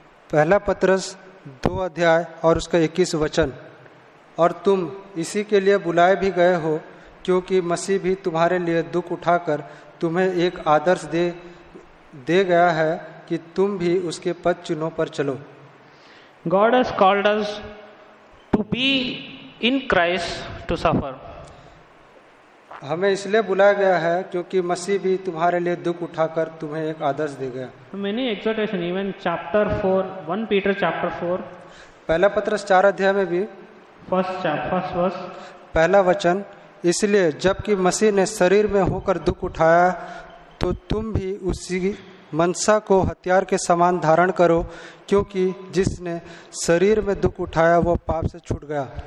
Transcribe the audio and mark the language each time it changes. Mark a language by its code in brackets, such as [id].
[hi] पहला पत्रस 2 अध्याय और उसका 21 वचन। और तुम इसी के लिए बुलाए भी गए हो, क्योंकि मसीह भी तुम्हारे लिए दुख उठाकर तुम्हें एक आदर्श दे गया है कि तुम भी उसके पद चिन्हों पर चलो। [en] God has called us to be in Christ to suffer. [hi] हमें इसलिए बुलाया गया है क्योंकि मसीह भी तुम्हारे लिए दुख उठाकर तुम्हें एक आदर्श दे गया। [en] Many exhortation, even chapter 4, 1 Peter chapter 4, [hi] पहला पत्रस 4 अध्याय में भी [en] first verse. [hi] पहला वचन, इसलिए जबकि मसीह ने शरीर में होकर दुख उठाया, तो तुम भी उसी मनसा को हथियार के समान धारण करो, क्योंकि जिसने शरीर में दुख उठाया वो पाप से छूट गया।